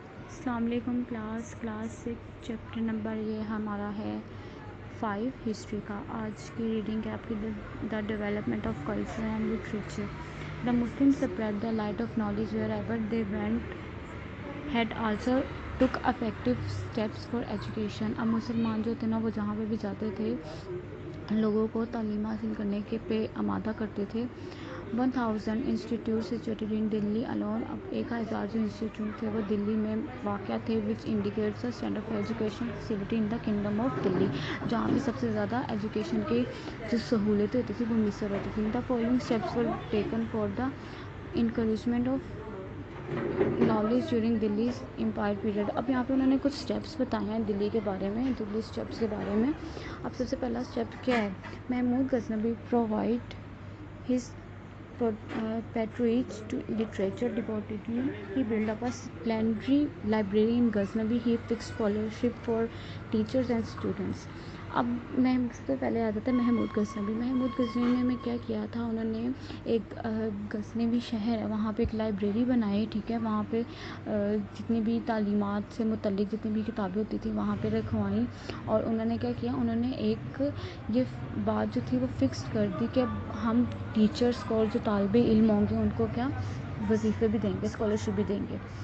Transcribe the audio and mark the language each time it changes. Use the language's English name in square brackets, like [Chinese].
[Urdu] السلام علیکم class 6 chapter number یہ ہمارا ہے 5 ہسٹری کا. آج کی ریڈنگ ہے آپ کی the development of culture and literature. [English] The Muslim spread the light of knowledge wherever they went, had also took effective steps for education. [Urdu] اب مسلمان جو تھے نا وہ جہاں پہ بھی جاتے تھے لوگوں کو تعلیم حاصل کرنے کے پہ آمادہ کرتے تھے. [English] 1000 institute situated in Delhi alone. اب 1000 جو institute تھے وہ دلی میں واقع تھے, which indicates the standard of education facility in the kingdom of Delhi. [Urdu] جہاں پہ سب سے زیادہ ایجوکیشن کی جو سہولتیں ہوتی تھی وہ میسر ہوتی تھی. [English] The following steps were taken for the encouragement of knowledge during Delhi empire period. [Urdu] اب یہاں پہ انہوں نے کچھ اسٹیپس بتائے ہیں دلی کے بارے میں, دلی اسٹیپس کے بارے میں. اب سب سے پہلا اسٹیپ کیا ہے؟ Mahmood Ghaznavi [English] Provide his patronage to literature devoutly. He built up a splendid library in Ghaznavi. He fixed scholarship for teachers and students. [Urdu] اب میں سب سے پہلے آ جاتا ہے محمود غزنوی. محمود غزنوی نے کیا کیا تھا, انہوں نے ایک غزنوی شہر ہے وہاں پہ ایک لائبریری بنائی, ٹھیک ہے, وہاں پہ جتنی بھی تعلیمات سے متعلق جتنی بھی کتابیں ہوتی تھیں وہاں پہ رکھوائیں. اور انہوں نے کیا کیا, انہوں نے ایک یہ بات جو تھی وہ فکس کر دی کہ ہم ٹیچرس کو اور جو طالب علم ہوں گے ان کو کیا وظیفے بھی دیں گے, اسکالرشپ بھی دیں گے.